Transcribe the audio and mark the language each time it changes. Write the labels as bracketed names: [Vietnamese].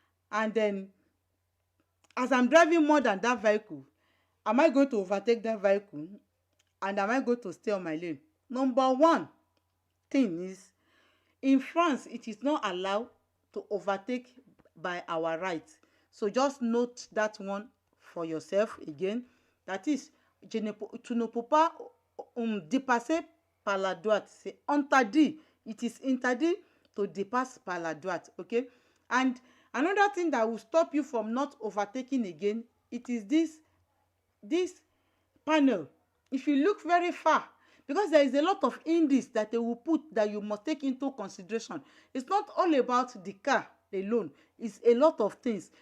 [English] And then, as I'm driving more than that vehicle, am I going to overtake that vehicle? And am I going to stay on my lane? Number one thing is, in France, it is not allowed to overtake by our right. So just note that one for yourself again. That is, [French] tu ne peux pas dépasser par la droite. C'est interdit. [English] It is [French] interdit to dépasse par la droite. [English] Okay? And another thing that will stop you from not overtaking again, it is this panel. If you look very far, because there is a lot of indices that they will put that you must take into consideration. It's not all about the car alone. It's a lot of things.